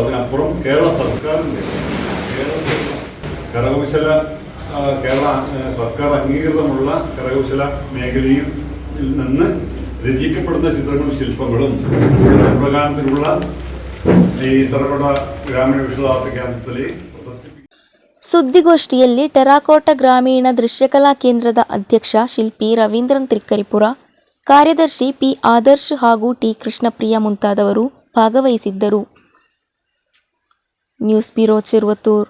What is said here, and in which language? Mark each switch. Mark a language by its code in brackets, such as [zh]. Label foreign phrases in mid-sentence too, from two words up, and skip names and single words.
[ml] അതിനപ്പുറം കേരള സർക്കാരിൻ്റെ കേരള സർക്കാർ അംഗീകൃതമുള്ള കരകൗശല മേഖലയിൽ നിന്ന് രചിക്കപ്പെടുന്ന ചിത്രങ്ങളും ശില്പങ്ങളും പ്രകാരത്തിലുള്ള ഈ ടെറാക്കോട്ട ഗ്രാമീಣ [kn] ವಿಶ್ವಲ್ ಆರ್ಟ್ ಕೇಂದ್ರದಲ್ಲಿ ಸುದ್ದಿಗೋಷ್ಠಿಯಲ್ಲಿ ಟೆರಾಕೋಟಾ ಗ್ರಾಮೀಣ ದೃಶ್ಯಕಲಾ ಕೇಂದ್ರದ ಅಧ್ಯಕ್ಷ ಶಿಲ್ಪಿ ರವೀಂದ್ರನ್ ತ್ರಿಕ್ಕರಿಪುರ, ಕಾರ್ಯದರ್ಶಿ ಪಿ ಆದರ್ಶ್ ಹಾಗೂ ಟಿ ಕೃಷ್ಣಪ್ರಿಯ ಮುಂತಾದವರು ಭಾಗವಹಿಸಿದ್ದರು. ನ್ಯೂಸ್ ಬ್ಯೂರೋ, ಚಿರುವತ್ತೂರು.